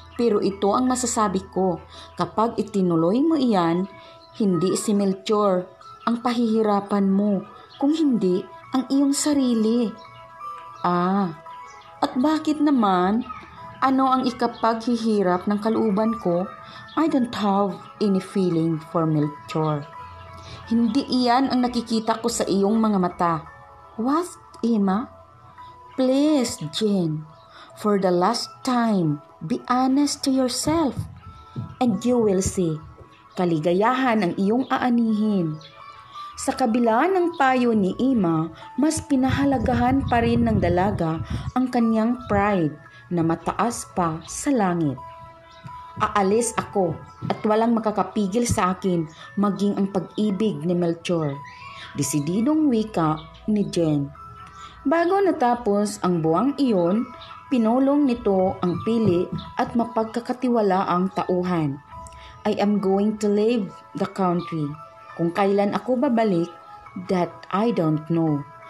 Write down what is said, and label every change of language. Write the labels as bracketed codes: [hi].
[tl] Pero ito ang masasabi ko. Kapag itinuloy mo iyan, hindi si Melchor ang pahihirapan mo. Kung hindi, ang iyong sarili. At bakit naman? Ano ang ikapaghihirap ng kalooban ko? [en] I don't have any feeling for Melchor. [tl] Hindi iyan ang nakikita ko sa iyong mga mata. [en] What, Emma? Please, Jane, for the last time, be honest to yourself. And you will see, [tl] kaligayahan ang iyong aanihin. Sa kabila ng payo ni Emma, mas pinahalagahan pa rin ng dalaga ang kanyang pride na mataas pa sa langit. Aalis ako at walang makakapigil sa akin maging ang pag-ibig ni Melchor. Desididong wika ni Jane. Bago natapos ang buwang iyon, pinulong nito ang pili at mapagkakatiwalaang tauhan. [en] I am going to leave the country. [tl] Kung kailan ako babalik, [en] that I don't know.